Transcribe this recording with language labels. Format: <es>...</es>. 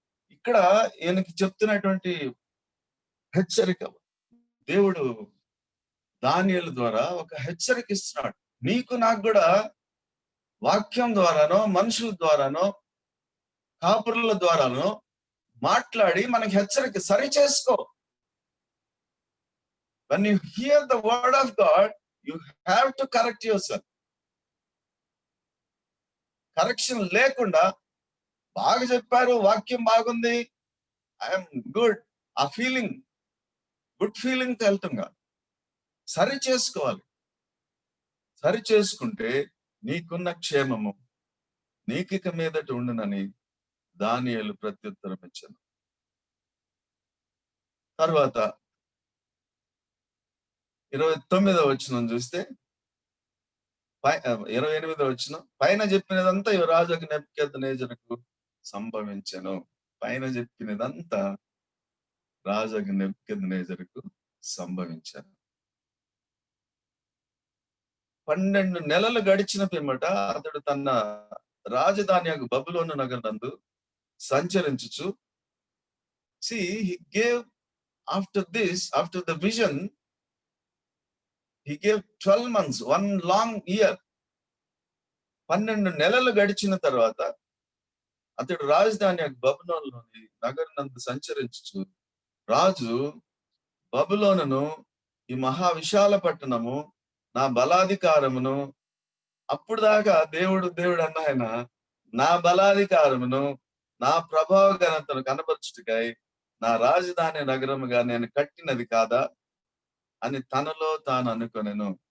<te>ఇక్కడ ఈయనకి చెప్తున్నటువంటి హెచ్చరిక, దేవుడు దానియేలు ద్వారా ఒక హెచ్చరిక ఇస్తున్నాడు. నీకు నాకు కూడా వాక్యం ద్వారానో, మనుషుల ద్వారానో, కాపురుల ద్వారానో మాట్లాడి మనకి హెచ్చరిక సరి చేసుకో.</te> <en>When you hear the word of God, you have to correct yourself.</en> <te>Correction లేకుండా బాగా చెప్పారు, వాక్యం బాగుంది,</te> <en>I'm good,</en> <te>ఆ ఫీలింగ్,</te> <en>good feeling</en> <te>వెళ్తాం కాదు. సరి చేసుకోవాలి. సరి చేసుకుంటే నీకున్న క్షేమము నీకిక మీదట ఉండునని దానియేలు ప్రత్యుత్తరం ఇచ్చాను. తర్వాత 29వ వచనం చూస్తే 28వ వచనం, పైన చెప్పినదంతా రాజు నెబుకద్నెజరుకు సంభవించెను. పైన చెప్పినదంతా రాజు నెబుకద్నెజరుకు సంభవించాను. 12 నెలలు గడిచిన పిమ్మట అతడు తన రాజధాని బబులోను నగరనందు సంచరించుచు,</te> <en>see, he gave after this, after the vision, he gave 12 months, 1 long year.</en> <te>12 నెలలు గడిచిన తర్వాత అతడు రాజధాని బబులోనులోని నగరనందు సంచరించుచు, రాజు బబులోనును, ఈ మహా విశాల పట్టణము నా బలాధికారమును, అప్పుడు దాకా దేవుడు అన్న ఆయన, నా బలాధికారమును, నా ప్రభావ ఘనతను కనపరచుటకై నా రాజధాని నగరముగా నేను కట్టినది కాదా అని తనలో తాను అనుకొనెను.</te>